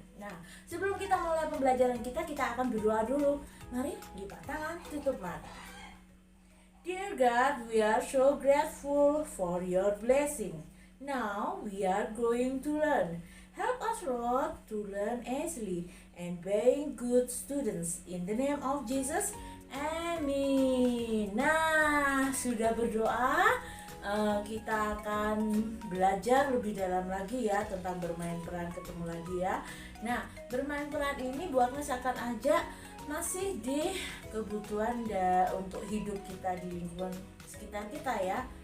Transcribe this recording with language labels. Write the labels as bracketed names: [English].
[Indonesian] Nah, sebelum kita mulai pembelajaran kita akan berdoa dulu. Mari lipat tangan, tutup mata. [English] Dear God, we are so grateful for your blessing. Now we are going to learn. Help us, Lord, to learn easily and being good students. In the name of Jesus, amin. [Indonesian] Nah, sudah berdoa, kita akan belajar lebih dalam lagi ya tentang bermain peran, ketemu lagi ya. Nah, bermain peran ini Bu Agnes akan ajak masih di kebutuhan untuk hidup kita di lingkungan sekitar kita ya.